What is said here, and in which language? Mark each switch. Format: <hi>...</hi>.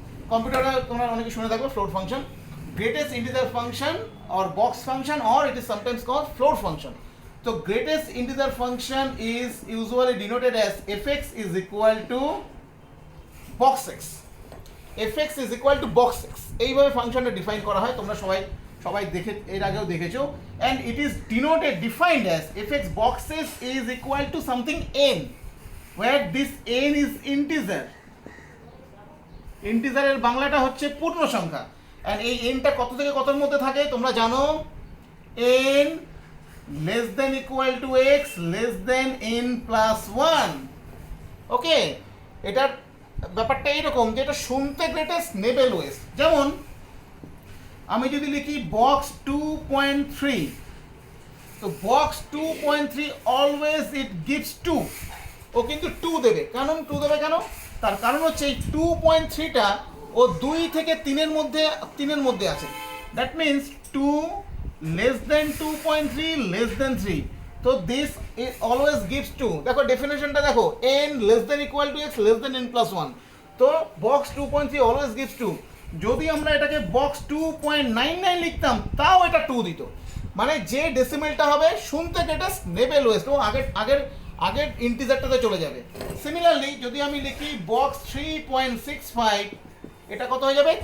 <bn>কম্পিউটারে তোমরা অনেকে শুনে থাকবে</bn> <en>Floor function, greatest integer function or box function, or it is sometimes called floor function. তো greatest integer function is usually denoted as fx is equal to box x, fx is equal to box x,</en> <bn>এইভাবে ফাংশনটা define করা হয়, তোমরা সবাই দেখে এর আগেও দেখেছো।</bn> <en>And it is defined as fx box x is equal to something n, where this n is integer।</en> <bn>ইন্টিজারের বাংলাটা হচ্ছে পূর্ণ সংখ্যা।</bn> <en>and</en> <bn>এই এনটা কত থেকে কতর মধ্যে থাকে তোমরা জানো,</bn> <en>n less than equal to x less than n plus 1।</en> <bn>ওকে, এটার ব্যাপারটা এইরকম যে এটা শুনতে গ্রেটেস্ট নেবে লোয়েস্ট। যেমন আমি যদি লিখি বক্স 2.3, তো বক্স 2.3</bn> <en>always it gives 2,</en> <bn>ও কিন্তু 2 দেবে। কারণ 2 দেবে কেন? তার কারণ হচ্ছে এই 2.3টা ও 2 থেকে 3-এর মধ্যে আছে।</bn> <en>That means 2 less than 2.3 less than 3, তো this it always gives 2।</en> <bn>দেখো ডেফিনেশনটা দেখো,</bn> <en>n less than equal to x less than n plus 1, তো box 2.3 always gives 2।</en> <bn>যদি আমরা এটাকে বক্স 2.99 লিখতাম তাও এটা 2 দিত। মানে যে ডেসিমেলটা হবে শুনতে গ্রেটেস্ট নেবে লোয়েস্ট, ও আগের ইন্টিজারটাতে চলে যাবে। সিমিলারলি যদি আমি লিখি বক্স 3.65, এটা কত হয়ে যাবে?</bn>